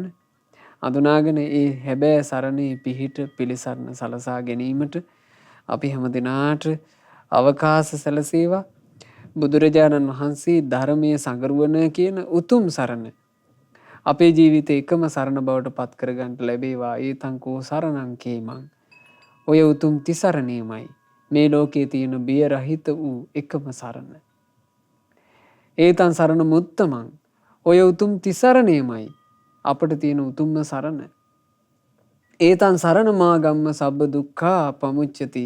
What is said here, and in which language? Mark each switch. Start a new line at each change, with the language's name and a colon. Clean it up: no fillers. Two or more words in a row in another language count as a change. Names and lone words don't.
Sinhala: අඳුනාගෙන ඒ හැබෑ සරණේ පිහිට පිළිසරණ සලසා ගැනීමට අපි හැම දිනාට අවකාශ සැලසේවා. බුදුරජාණන් වහන්සේ ධර්මයේ සංගරුවන කියන උතුම් සරණ අපේ ජීවිතේ එකම සරණ බවට පත් කරගන්න ලැබේවා.
Pali: ඒතං කෝ සරණං කේමං.
Sinhala: ඔය උතුම් තිසරණේමයි මේ ලෝකයේ තියෙන බිය රහිත වූ එකම සරණ.
Pali: ඒතං සරණ මුත්තමං.
Sinhala: ඔය උතුම් තිසරණේමයි අපට තියෙන උතුම්ම සරණ.
Pali: ඒතං සරණ මාගම්ම සබ්බ දුක්ඛා පමුච්චති.